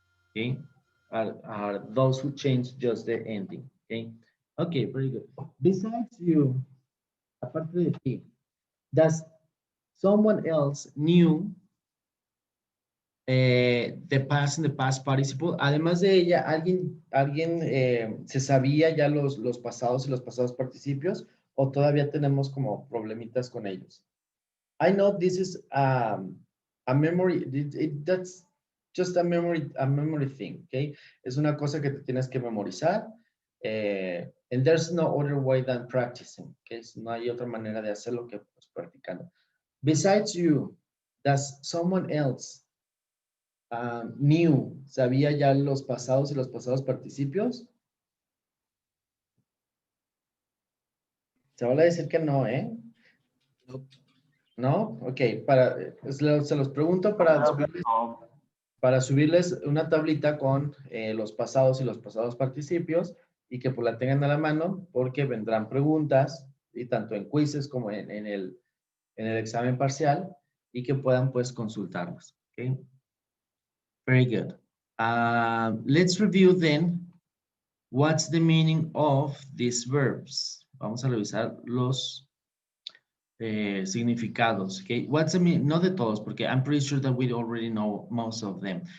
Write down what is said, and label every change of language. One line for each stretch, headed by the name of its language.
English: Okay, are those who change just the ending. Okay, okay, very good. Besides you,
Spanish: aparte de ti,
English: does someone else knew the past and the past participle?
Spanish: Además de ella, alguien se sabía ya los pasados y los pasados participios, o todavía tenemos como problemitas con ellos?
English: I know this is a memory, that's just a memory thing, okay?
Spanish: Es una cosa que te tienes que memorizar,
English: and there's no other way than practicing, okay?
Spanish: So no hay otra manera de hacerlo que pues, practicando.
English: Besides you, does someone else knew,
Spanish: sabía ya los pasados y los pasados participios? Se va a decir que no, ¿eh? ¿No? Ok, se los pregunto para subirles una tablita con los pasados y los pasados participios y que pues la tengan a la mano porque vendrán preguntas y tanto en quizzes como en el examen parcial y que puedan pues consultarlos.
English: Okay? Very good. Let's review then what's the meaning of these verbs.
Spanish: Vamos a revisar
English: significados, okay? What's the mean? Not
Spanish: de todos, porque
English: I'm pretty sure that we already know most of them.